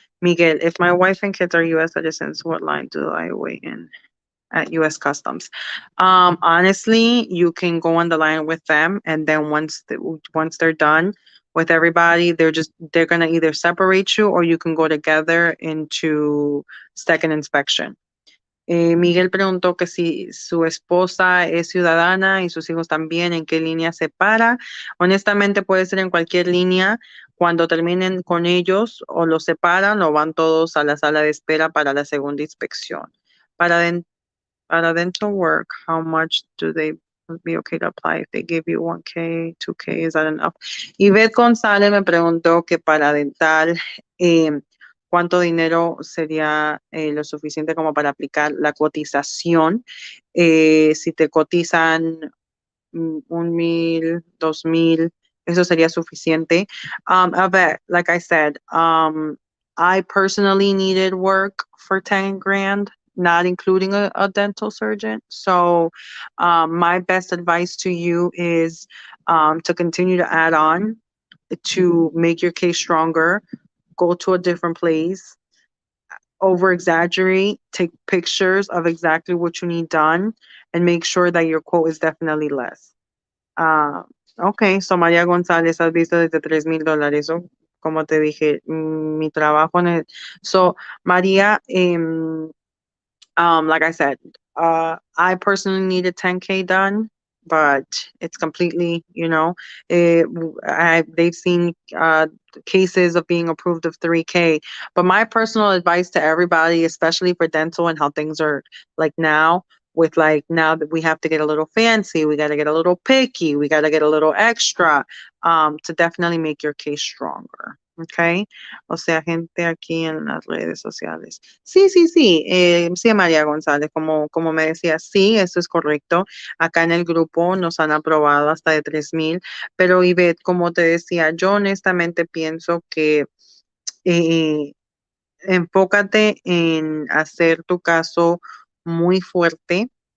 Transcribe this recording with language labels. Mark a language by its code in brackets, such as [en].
[en] Miguel, if my wife and kids are U.S. citizens, what line do I wait in at U.S. Customs? Honestly, you can go on the line with them, and then once they're done with everybody, they're gonna either separate you or you can go together into second inspection. [es] Miguel preguntó que si su esposa es ciudadana y sus hijos también, ¿en qué línea se para? Honestamente puede ser en cualquier línea. Cuando terminen con ellos o los separan o van todos a la sala de espera para la segunda inspección. Para, den- para [en] dental work, how much do they be okay to apply? If they give you 1K, 2K, is that enough? [es] Yvette González me preguntó que para dental, cuánto dinero sería lo suficiente como para aplicar la cotización. Si te cotizan 1,000, 2,000, eso sería suficiente. A ver, [en] like I said, I personally needed work for 10 grand, not including a dental surgeon. So my best advice to you is to continue to add on to make your case stronger. Go to a different place, over exaggerate, take pictures of exactly what you need done, and make sure that your quote is definitely less. [es] Ok, so María González, has visto desde 3,000 dólares. So, como te dije, mi trabajo en el. [en] So, María, like I said, I personally needed 10K done, but it's completely, they've seen cases of being approved of 3K. But my personal advice to everybody, especially for dental and how things are like now, with like now that we have to get a little fancy, we got to get a little picky, we got to get a little extra to definitely make your case stronger. [es] Okay, o sea, gente aquí en las redes sociales. Sí, sí, sí, sí, María González, como me decía, sí, eso es correcto. Acá en el grupo nos han aprobado hasta de 3,000, pero Ivette, como te decía, yo honestamente pienso que eh, enfócate en hacer tu caso muy fuerte.